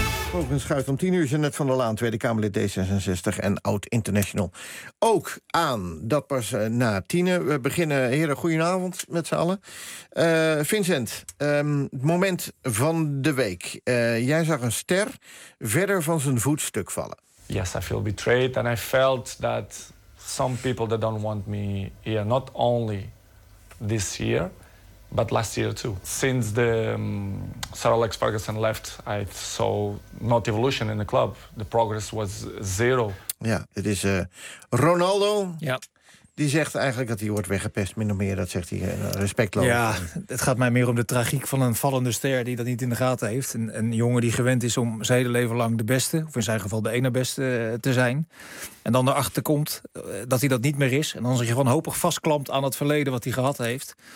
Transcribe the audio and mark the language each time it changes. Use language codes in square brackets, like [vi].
[nl] Volgens schuift om 10 uur Jeanette van der Laan, Tweede Kamerlid D66 en oud-international. Ook aan, dat pas na 10. We beginnen, heren, goedenavond met z'n allen. Vincent, moment van de week. Jij zag een ster verder van zijn voetstuk vallen. [en] Yes, I feel betrayed and I felt that some people that don't want me here, not only this year, but last year too. Since the Sir Alex Ferguson left, I saw not evolution in the club. The progress was zero. [nl] Ja, het is Ronaldo. Ja. Die zegt eigenlijk dat hij wordt weggepest, min of meer. Dat zegt hij respectloos. Ja, het gaat mij meer om de tragiek van een vallende ster die dat niet in de gaten heeft. Een jongen die gewend is om zijn hele leven lang de beste, of in zijn geval de ene beste, te zijn. En dan erachter komt dat hij dat niet meer is. En dan zich gewoon hopig vastklampt aan het verleden wat hij gehad heeft.